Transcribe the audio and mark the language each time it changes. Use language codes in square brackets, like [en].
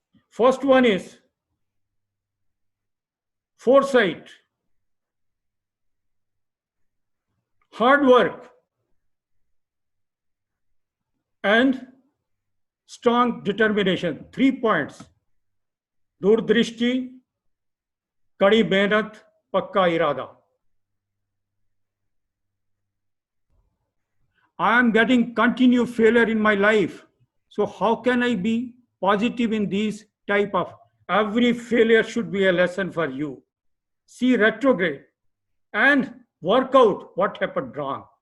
[en] First one is foresight. hard work, and strong determination. 3 points. [hi] दूरदृष्टि, कड़ी मेहनत, पक्का इरादा. [en] I am getting continued failure in my life. So how can I be positive in these type of, every failure should be a lesson for you. See retrograde and work out what happened wrong.